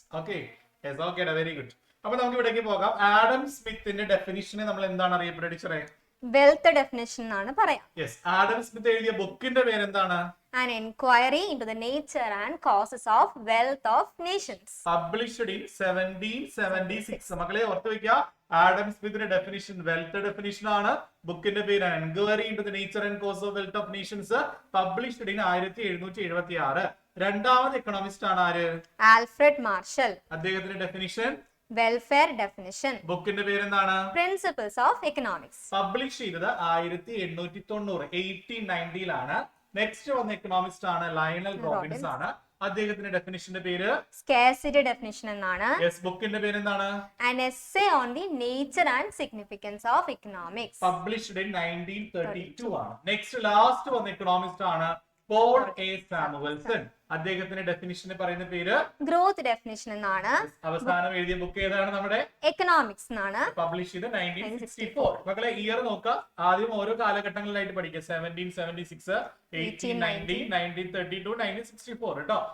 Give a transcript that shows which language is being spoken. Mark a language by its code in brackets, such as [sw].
[ml] Okay, very good. അപ്പൊ നമുക്ക് ഇവിടേക്ക് പോകാം. ആഡം സ്മിത്തിന്റെ ഡെഫിനിഷനെ നമ്മൾ എന്താണ് അറിയപ്പെടുക ടീച്ചറെ? വെൽത്ത് ഡെഫിനിഷൻ എന്നാണ് പറയാം. യെസ്, ആഡം സ്മിത്ത് എഴുതിയ ബുക്കിന്റെ പേര് എന്താണ്? [en] An Inquiry into the Nature and Causes of Wealth of Nations. Published in 1776. [ml] മക്കളെ ഓർത്ത് വെക്കുക, ആഡം സ്മിത്തിന്റെ ഡെഫിനിഷൻ വെൽത്ത് ഡെഫിനിഷൻ ആണ്. ബുക്കിന്റെ പേര് enquiry into the nature and cos of wealth of Nations. [en] Published in 1776. [ml] രണ്ടാമത് എക്കണോമിസ്റ്റ് ആണ് ആര്? Alfred marshal. അദ്ദേഹത്തിന്റെ ഡെഫിനിഷൻ വെൽഫെയർ ഡെഫിനിഷൻ. ബുക്കിന്റെ പേര് എന്താണ്? Principles of economics. പബ്ലിഷ് ചെയ്തത് 1890 1890ലാണ്. നെക്സ്റ്റ് വന്ന എക്കണോമിസ്റ്റ് ആണ് ലയണൽ റോബിൻസ് ആണ്. അദ്ദേഹത്തിന്റെ ഡെഫിനിഷന്റെ പേര് സ്കാർസിറ്റി ഡെഫിനിഷൻ എന്നാണ്. യെസ്, ബുക്കിന്റെ പേര് എന്താണ്? [en] An essay on the nature and significance of economics. Published in 1932 ആണ്. [ml] നെക്സ്റ്റ് ലാസ്റ്റ് വന്ന എക്കണോമിസ്റ്റ് ആണ് പോൾ എ സാമുവൽസൺ. അദ്ദേഹത്തിന്റെ ഡെഫിനിഷന് പറയുന്ന പേര് ഗ്രോത്ത് ഡെഫിനിഷൻ എന്നാണ്. അവസാനം എഴുതിയ ബുക്ക് ഏതാണ്? നമ്മുടെ എക്കണോമിക്സ് എന്നാണ്. പബ്ലിഷ് ചെയ്ത് 1964. മക്കളെ ഇയർ നോക്കുക, ആദ്യം ഓരോ കാലഘട്ടങ്ങളിലായിട്ട് പഠിക്കുക. 1776, 1890, 1932, 1964 കേട്ടോ.